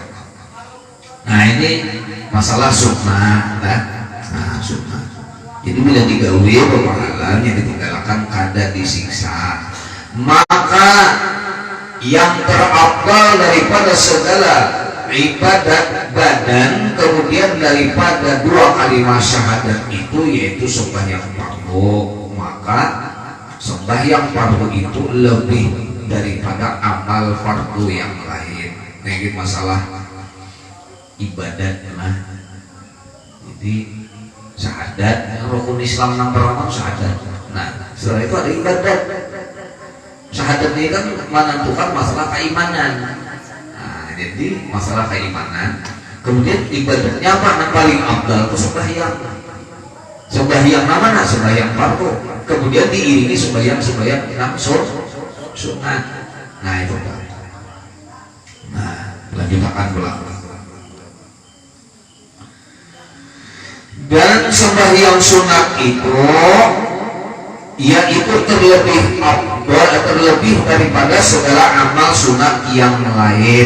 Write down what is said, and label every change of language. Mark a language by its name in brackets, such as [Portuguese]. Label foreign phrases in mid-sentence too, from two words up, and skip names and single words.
[Indonesian] Nah ini masalah sunnah, nah sunnah. Jadi bila digawe pemahalan yang ditinggalkan kada disiksa, maka yang terafdal daripada segala ibadat badan, kemudian daripada dua kalimat syahadat itu yaitu sembahyang fardu. Maka sembahyang fardu itu lebih daripada amal fardu yang lain. Nah ini masalah ibadat. Nah jadi syahadat, rukun Islam yang pertama syahadat. Nah setelah itu ada ibadat. Syahadat ini kan menentukan masalah keimanan. Nah, jadi masalah keimanan. Kemudian ibadahnya apa? Yang paling afdal itu sembahyang. Sembahyang mana? Sembahyang fardu. Kemudian diiringi sembahyang sunat. Nah itu kan. Nah lanjutkan belakang. Dan sembahyang sunat itu yaitu terlebih daripada segala amal sunat yang lain.